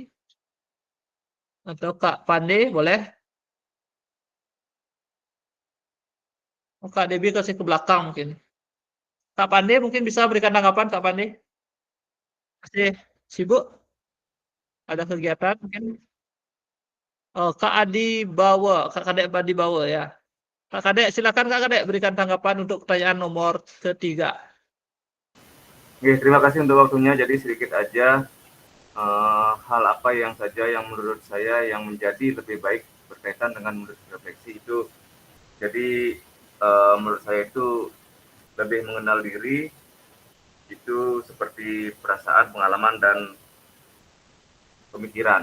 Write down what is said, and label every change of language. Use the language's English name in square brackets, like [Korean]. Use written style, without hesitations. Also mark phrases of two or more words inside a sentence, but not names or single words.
[Indonesian] Atau Kak Pande, boleh? Oh, Kak Debbie kasih ke belakang mungkin. Kak Pande mungkin bisa berikan tanggapan, Kak Pande? Masih sibuk? Ada kegiatan mungkin? Oh, Kak Adi Bawa, Kak Kadek Adi Bawa ya. Kak Kadek, silakan Kak Kadek berikan tanggapan untuk pertanyaan nomor ketiga. Oke, terima kasih untuk waktunya. Jadi sedikit aja hal apa yang saja yang menurut saya yang menjadi lebih baik berkaitan dengan menulis refleksi itu. Jadi menurut saya itu lebih mengenal diri, itu seperti perasaan, pengalaman, dan pemikiran.